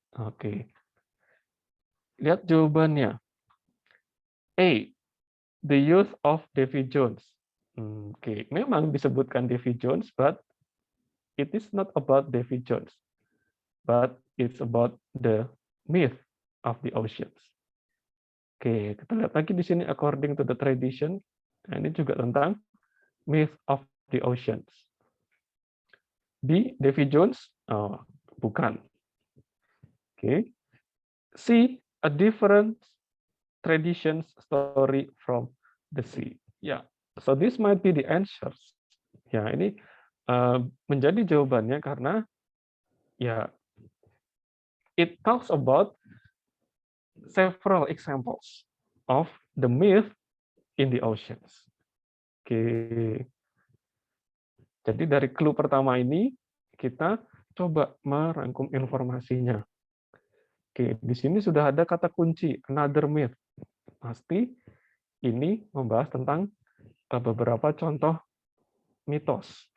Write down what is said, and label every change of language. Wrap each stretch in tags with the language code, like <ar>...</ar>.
<en>Oke,</en> <id>lihat jawabannya.</id> <en>A, the youth of Davy Jones. Oke,</en> <id>memang disebutkan</id> <en>Davy Jones, but it is not about Davy Jones, but it's about the myth of the oceans.</en> <id>Oke, kita lihat lagi di sini</id> <en>according to the tradition.</en> <id>Nah, ini juga tentang myth of the oceans. B, Davy Jones? Oh, bukan. Oke.</id> <en>C, a different traditions story from the sea. Ya, so this might be the answers.</en> <id>Ya, ini menjadi jawabannya karena ya</id> <en>it talks about several examples. of the myth in the oceans. Oke.</en> <id>Jadi dari clue pertama ini kita coba merangkum informasinya. Oke, di sini sudah ada kata kunci another myth. Pasti ini membahas tentang beberapa contoh mitos.</id>